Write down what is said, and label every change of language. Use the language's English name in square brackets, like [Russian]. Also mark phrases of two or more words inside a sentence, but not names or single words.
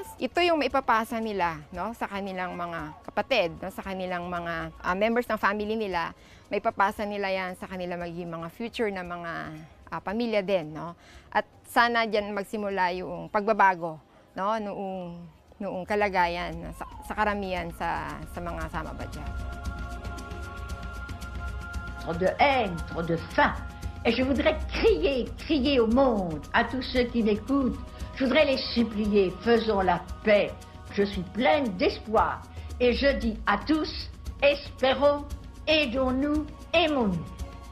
[Filipino] Ito yung maipapasa nila sa kanilang mga kapatid, sa kanilang mga members ng family nila. Maipapasa nila yan sa kanila magiging mga future na mga pamilya din. At sana dyan magsimula yung pagbabago noong kalagayan sa karamihan sa mga Sama Badyaw. [French] Trop de haine, trop de faim. Et je voudrais crier au monde, à tous ceux qui m'écoutent, je voudrais les supplier, faisons la paix. Je suis pleine d'espoir et je dis à tous, espérons, aidons-nous, aimons-nous.